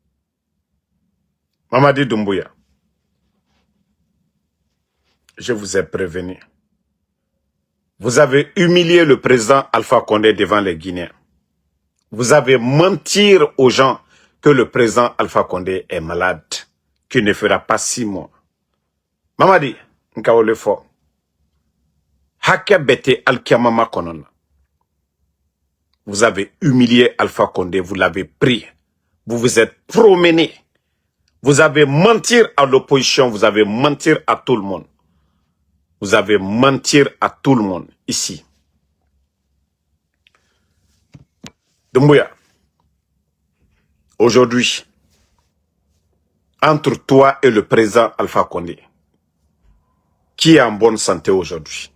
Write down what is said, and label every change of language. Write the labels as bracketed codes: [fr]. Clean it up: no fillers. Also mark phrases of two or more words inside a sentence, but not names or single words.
[fr] Mamadi Doumbouya, je vous ai prévenu. Vous avez humilié le président Alpha Condé devant les Guinéens. Vous avez menti aux gens que le président Alpha Condé est malade, qu'il ne fera pas 6 mois. [man] Mamadi, nkaole fo. Hake bete alkiamama konona. [fr] Vous avez humilié Alpha Condé, vous l'avez pris. Vous vous êtes promené. Vous avez menti à l'opposition, vous avez menti à tout le monde. Vous avez menti à tout le monde ici. Doumbouya, aujourd'hui, entre toi et le président Alpha Condé, qui est en bonne santé aujourd'hui?